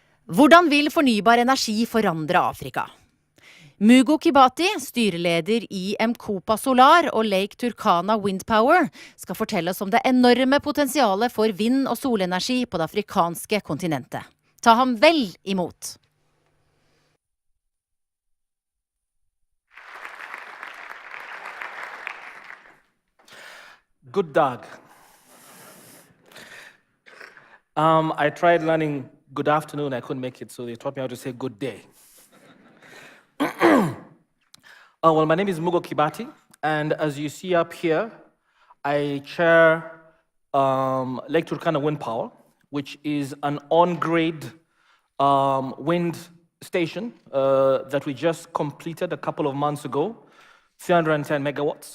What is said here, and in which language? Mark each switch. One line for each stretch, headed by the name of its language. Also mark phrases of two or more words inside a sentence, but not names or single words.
Norwegian: Hvordan vil fornybar energi forandre Afrika? Mugo Kibati, styreleder i M-KOPA Solar og Lake Turkana Wind Power, skal fortelle oss om det enorme potensialet for vind- og solenergi på det afrikanske kontinentet. Ta ham vel imot!
English: Good dag. I tried learning good afternoon, I couldn't make it, so they taught me how to say good day. Well, my name is Mugo Kibati, and as you see up here, I chair Lake Turkana Wind Power, which is an on-grid wind station that we just completed a couple of months ago, 310 megawatts.